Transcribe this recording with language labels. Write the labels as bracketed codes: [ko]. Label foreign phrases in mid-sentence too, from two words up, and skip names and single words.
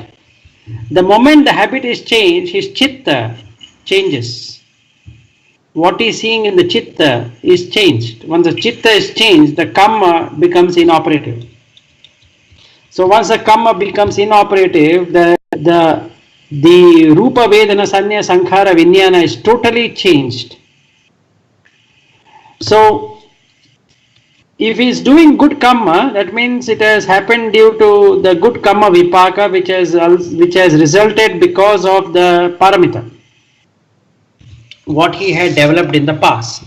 [en] The moment the habit is changed, his chitta changes. What he is seeing in the chitta is changed. Once the chitta is changed, the karma becomes inoperative. So once the karma becomes inoperative, the [pi] rupa vedana sanya sankhara vinyana [en] is totally changed. So if he is doing good karma, that means it has happened due to the good karma vipaka which has resulted because of the paramita, what he had developed in the past.